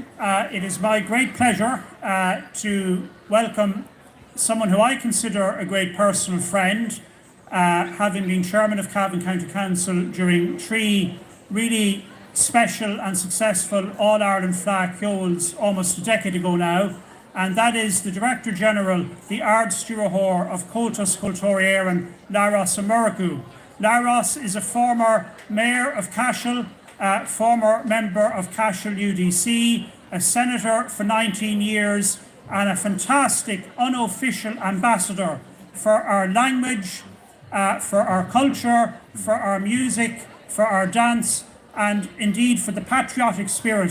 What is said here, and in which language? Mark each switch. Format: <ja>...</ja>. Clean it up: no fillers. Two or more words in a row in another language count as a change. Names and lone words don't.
<en>It is my great pleasure to welcome someone who I consider a great personal friend, having been chairman of Cavan County Council during 3 really special and successful All-Ireland Fleadh Cheoils almost a decade ago now, and that is the Director General, the</en> <ga>Ard Stúrthóir</ga> <en>of Comhaltas Cultúr Éireann, Lairos Amuraku. Lairos is a former Mayor of Cashel, former member of Cashel UDC, a Senator for 19 years, and a fantastic unofficial ambassador for our language, for our culture, for our music, for our dance, and indeed for the patriotic spirit.</en>